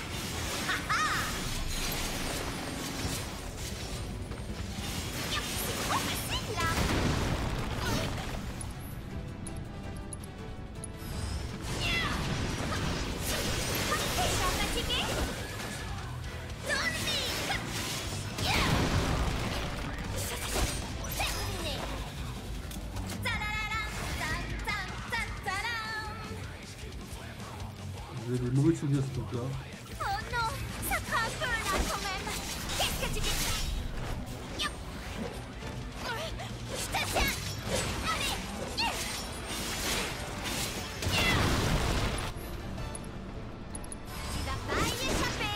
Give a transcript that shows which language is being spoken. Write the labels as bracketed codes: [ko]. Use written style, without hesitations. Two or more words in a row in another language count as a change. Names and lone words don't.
[fr] Ha ha! C'est trop facile là! Déjà fatigué? Dans le mille! Terminé! Ta-da-da-da, tam-tam-tam-tam-tam. J'ai des mauvais souvenirs à ce truc là. Oh non, ça craint un peu là quand même. Qu'est-ce que tu dis? Yop. Je te tiens. Allez. Tu vas pas y échapper.